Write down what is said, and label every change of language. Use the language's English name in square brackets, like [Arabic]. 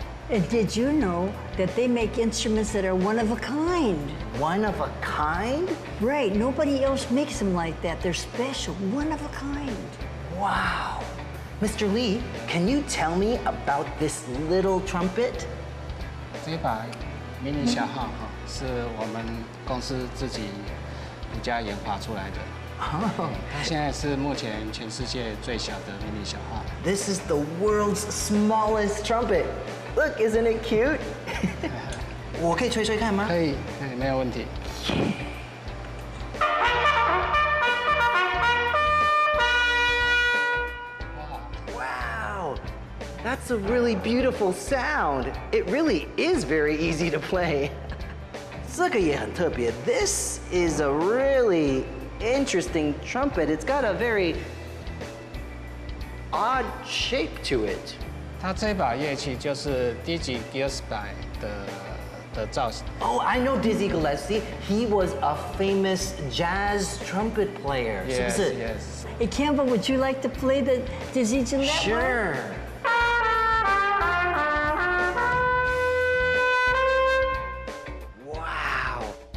[English] And did you know that they make instruments that are one of a kind? One of a kind? Right, nobody else makes them like that. They're special, one of a kind. Wow. Mr. Lee, can you tell me about this little trumpet? [Chinese] 这一把迷你小号是我们公司自己独家研发出来的。它现在是目前全世界最小的迷你小号。 [English] This is the world's smallest trumpet. Look, isn't it cute? [Chinese] 我可以吹吹看吗？可以，没有问题。 [English] Wow, that's a really beautiful sound. It really is very easy to play. [Chinese] 这个也很特别. [English] This is a really interesting trumpet. It's got a very odd shape to it. [Chinese] 它这把乐器就是Dizzy Gillespie的造型。 [English] Oh, I know Dizzy Gillespie. He was a famous jazz trumpet player. Yes, [Chinese] 是不是? [English] yes. Hey, Campbell, would you like to play the Dizzy Gillespie? Sure. Wow.